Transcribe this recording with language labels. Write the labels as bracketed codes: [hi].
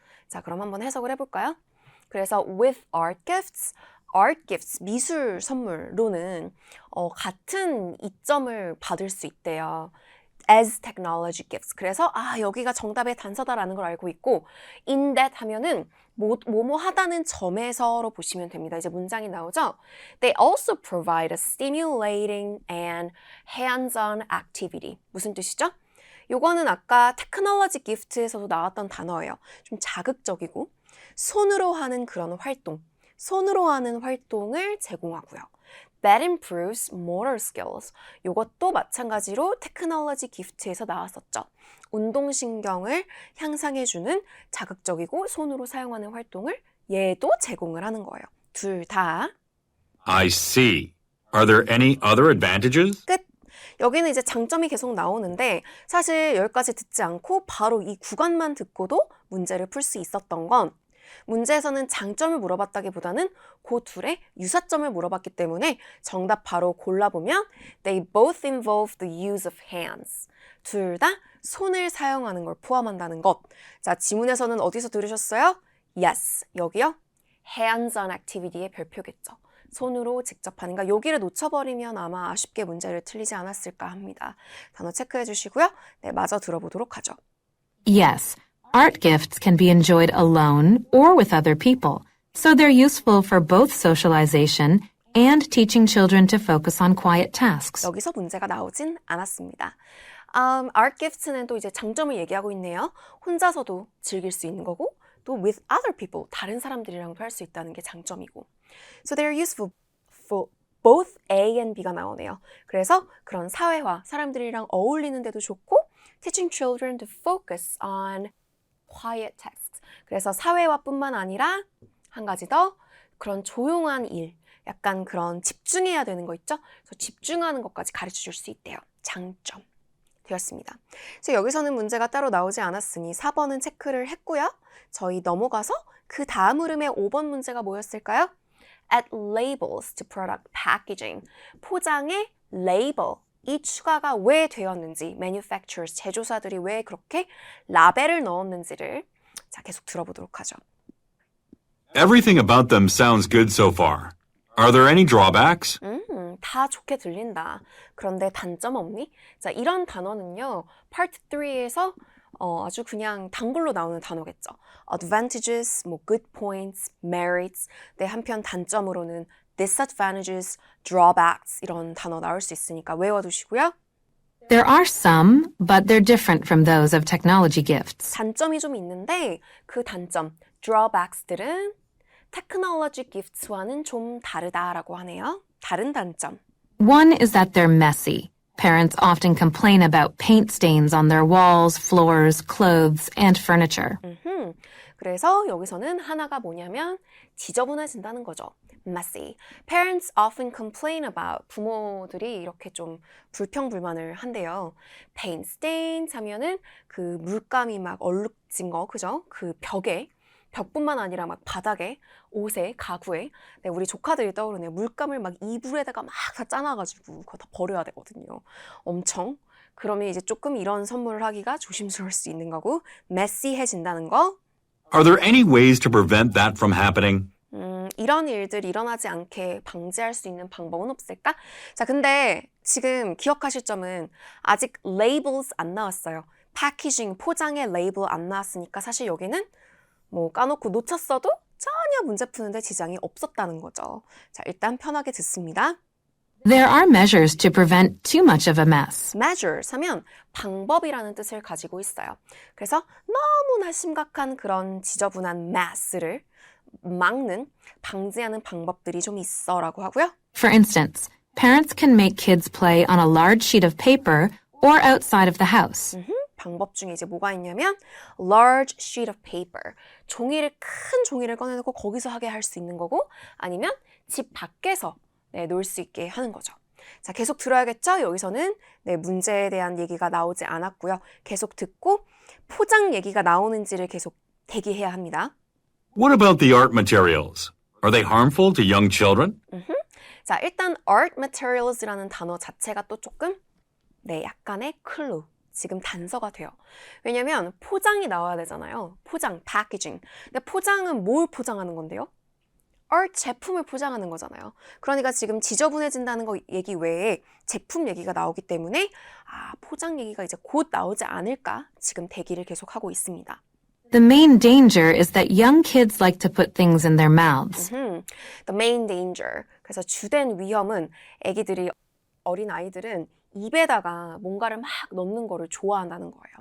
[ko] 자, 그럼 한번 해석을 해볼까요? 그래서 [en] with art gifts, [ko] 미술 선물로는 같은 이점을 받을 수 있대요. [en] as technology gifts. [ko] 그래서 여기가 정답의 단서다라는 걸 알고 있고 [en] in that [ko] 하면은 뭐뭐 하다는 점에서로 보시면 됩니다. 이제 문장이 나오죠. [en] They also provide a stimulating and hands-on activity. [ko] 무슨 뜻이죠? 요거는 아까 테크놀로지 기프트에서도 나왔던 단어예요. 좀 자극적이고 손으로 하는 그런 활동, 손으로 하는 활동을 제공하고요. [en] That improves motor skills. [ko] 이것도 마찬가지로 테크놀로지 기프트에서 나왔었죠. 운동신경을 향상해주는 자극적이고 손으로 사용하는 활동을 얘도 제공을 하는 거예요. 둘 다. [en] I see. Are there any other advantages? [ko] 끝. 여기는 이제 장점이 계속 나오는데 사실 여기까지 듣지 않고 바로 이 구간만 듣고도 문제를 풀 수 있었던 건 문제에서는 장점을 물어봤다기보다는 그 둘의 유사점을 물어봤기 때문에 정답 바로 골라보면 [en] They both involve the use of hands. [ko] 둘 다 손을 사용하는 걸 포함한다는 것. 자, 지문에서는 어디서 들으셨어요? [en] Yes, 여기요. Hands-on activity [ko] 의 별표겠죠. 손으로 직접 하는가. 여기를 놓쳐버리면 아마 아쉽게 문제를 틀리지 않았을까 합니다. 단어 체크해 주시고요. 네, 마저 들어보도록 하죠. [en] Yes, art gifts can be enjoyed alone or with other people, so they're useful for both socialization and teaching children to focus on quiet tasks. [ko] 여기서 문제가 나오진 않았습니다. art gifts는 또 이제 장점을 얘기하고 있네요. 혼자서도 즐길 수 있는 거고 또 [en] with other people, [ko] 다른 사람들이랑도 할 수 있다는 게 장점이고 [en] So they're useful for both A and B [ko] 가 나오네요. 그래서 그런 사회화, 사람들이랑 어울리는 데도 좋고 [en] teaching children to focus on quiet tasks. [ko] 그래서 사회화뿐만 아니라 한 가지 더 그런 조용한 일, 약간 그런 집중해야 되는 거 있죠? 그래서 집중하는 것까지 가르쳐 줄 수 있대요. 장점 되었습니다. 그래서 여기서는 문제가 따로 나오지 않았으니 4번은 체크를 했고요. 저희 넘어가서 그 다음 흐름의 5번 문제가 뭐였을까요? [en] Add labels to product packaging. [ko] 포장에 label. 이 추가가 왜 되었는지, manufacturers, 제조사들이 왜 그렇게 라벨을 넣었는지를 자, 계속 들어보도록 하죠. [en] Everything about them sounds good so far. Are there any drawbacks? [ko] 다 좋게 들린다. 그런데 단점 없니? 자, 이런 단어는요. Part 3에서 아주 그냥 단글로 나오는 단어겠죠. [en] Advantages, 뭐 good points, merits. [ko] 네, 한편 단점으로는 disadvantages, drawbacks 이런 단어 나올 수 있으니까 외워두시고요. [en] There are some, but they're different from those of technology gifts. [ko] 단점이 좀 있는데 그 단점, drawbacks들은 technology gifts와는 좀 다르다라고 하네요. 다른 단점. [en] One is that they're messy. Parents often complain about paint stains on their walls, floors, clothes, and furniture. [ko] 그래서 여기서는 하나가 뭐냐면 지저분해진다는 거죠. [en] Messy. Parents often complain about. [ko] 부모들이 이렇게 좀 불평불만을 한대요. Paint stains 하면은 그 물감이 막 얼룩진 거, 그죠? 그 벽뿐만 아니라 막 바닥에, 옷에, 가구에. 네, 우리 조카들이 떠오르네요. 물감을 막 이불에다가 막 다 짜놔가지고 그거 다 버려야 되거든요. 엄청. 그러면 이제 조금 이런 선물을 하기가 조심스러울 수 있는 거고 messy해진다는 거. [en] Are there any ways to prevent that from happening? [ko] 이런 일들 일어나지 않게 방지할 수 있는 방법은 없을까? 자, 근데 지금 기억하실 점은 아직 labels 안 나왔어요. 패키징, 포장의 레이블 안 나왔으니까 사실 여기는 뭐 까놓고 놓쳤어도 전혀 문제 푸는데 지장이 없었다는 거죠. 자, 일단 편하게 듣습니다. [en] There are measures to prevent too much of a mess. [ko] measures 하면 방법이라는 뜻을 가지고 있어요. 그래서 너무나 심각한 그런 지저분한 mess를 막는, 방지하는 방법들이 좀 있어라고 하고요. [en] For instance, parents can make kids play on a large sheet of paper or outside of the house. [ko] 방법 중에 이제 뭐가 있냐면 [en] large sheet of paper, [ko] 큰 종이를 꺼내놓고 거기서 하게 할 수 있는 거고 아니면 집 밖에서 놀 수 있게 하는 거죠. 자, 계속 들어야겠죠? 여기서는 문제에 대한 얘기가 나오지 않았고요. 계속 듣고 포장 얘기가 나오는지를 계속 대기해야 합니다. [en] What about the art materials? Are they harmful to young children? [ko] 자, 일단 art materials라는 단어 자체가 또 조금 약간의 클루. 지금 단서가 돼요. 왜냐면 포장이 나와야 되잖아요. 포장, packaging. 근데 포장은 뭘 포장하는 건데요? art 제품을 포장하는 거잖아요. 그러니까 지금 지저분해진다는 거 얘기 외에 제품 얘기가 나오기 때문에 포장 얘기가 이제 곧 나오지 않을까 지금 대기를 계속하고 있습니다. [en] The main danger is that young kids like to put things in their mouths. The main danger. [ko] 그래서 주된 위험은 어린 아이들은 입에다가 뭔가를 막 넣는 거를 좋아한다는 거예요.